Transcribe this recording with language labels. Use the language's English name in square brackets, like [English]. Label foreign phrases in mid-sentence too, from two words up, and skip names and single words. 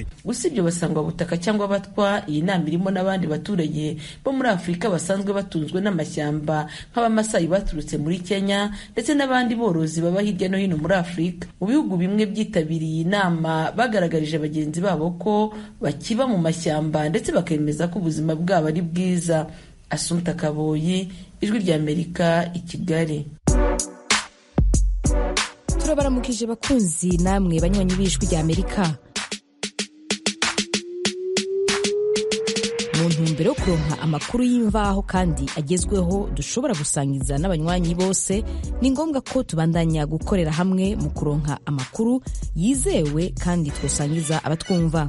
[Kinyarwanda] Usibye basangwa butaka cyangwa abatwa, iyi nama irimo n'abandi baturage bo muri Afurika basanzwe batunzwe n'amashyamba nk'Abamasayi baturutse muri Kenya ndetse n'abandi borozi baba hirya no hino muri Afurika. Mu bihugu bimwe byitabiriye inama bagaragarije bagenzi babo ko bakiba mu mashyamba ndetse bakemeza ko ubuzima bwabo ari bwiza. Asumta Kaboyi, Ijwi ry'Amerika, i Kigali. [Rundi] Turabaramukije bakunzi namwe banywanyi b'Ijwi ry'Amerika. Mu ntumbero yo kuronka amakuru y'imvaho kandi agezweho dushobora gusangiza n'abanywanyi bose, ni ngombwa ko tubandanya gukorera hamwe mu kuronka amakuru yizewe kandi twosangiza abatwumva.